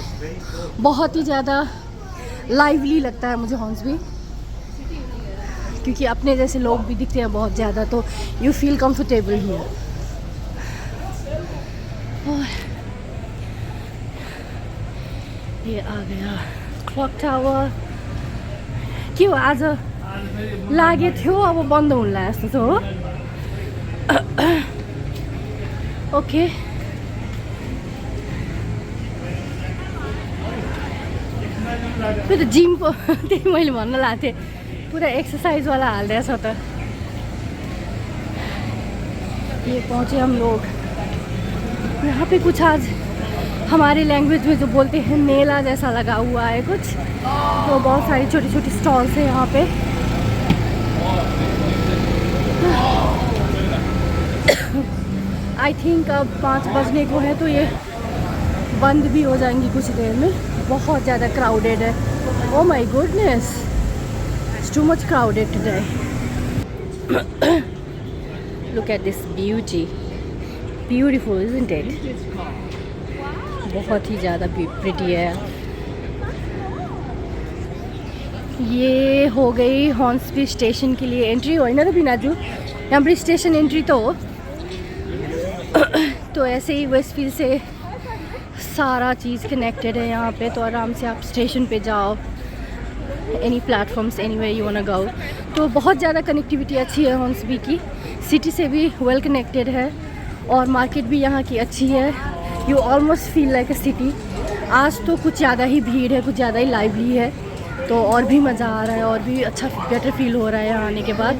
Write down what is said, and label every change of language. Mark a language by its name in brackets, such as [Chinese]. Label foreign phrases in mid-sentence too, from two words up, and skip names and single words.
[Hindi] बहुत ही ज़्यादा लाइवली लगता है मुझे हॉर्न्सबी, क्योंकि अपने जैसे लोग भी दिखते हैं बहुत ज़्यादा, तो [English] you feel comfortable here. [Hindi] और ये आ गया क्लॉक टावर। [Nepali] के हो आज लागे थियो अब बन्द हुन लाग्यो जस्तो हो। ओके, त्यो त जिमको त्यही मैले भन्न लागेको थिएँ, पुरा एक्सर्साइजवाला हालिदिएछ त। [Hindi] ये पहुँचे हम लोग, यहाँ पे कुछ आज हमारे लैंग्वेज में जो बोलते हैं मेला जैसा लगा हुआ है कुछ, तो बहुत सारी छोटी छोटी स्टॉल्स हैं यहाँ पे। [English] I think [Hindi] अब 5 बजने को है, तो ये बंद भी हो जाएंगी कुछ देर में। बहुत ज़्यादा क्राउडेड है। [English] Oh my goodness, it's too much crowded today. Look at this beauty, beautiful isn't it? [Hindi] बहुत ही ज़्यादा प्रिटी है। ये हो गई हॉर्न्सबी स्टेशन के लिए एंट्री, हो ना तो बिनाजू यहाँ पर [English] station entry [Hindi] तो हो। तो ऐसे ही वेस्टफील्ड से सारा चीज़ कनेक्टेड है यहाँ पे, तो आराम से आप स्टेशन पे जाओ, [English] Any platforms anywhere you want to go. [Hindi] तो बहुत ज़्यादा कनेक्टिविटी अच्छी है हॉर्न्सबी की, सिटी से भी [English] well connected [Hindi] है, और मार्केट भी यहाँ की अच्छी है। [English] You almost feel like a city. [Hindi] आज तो कुछ ज़्यादा ही भीड़ है, कुछ ज़्यादा ही लाइवली है, तो और भी मज़ा आ रहा है, और भी अच्छा [English] better feel [Hindi] हो रहा है यहाँ आने के बाद।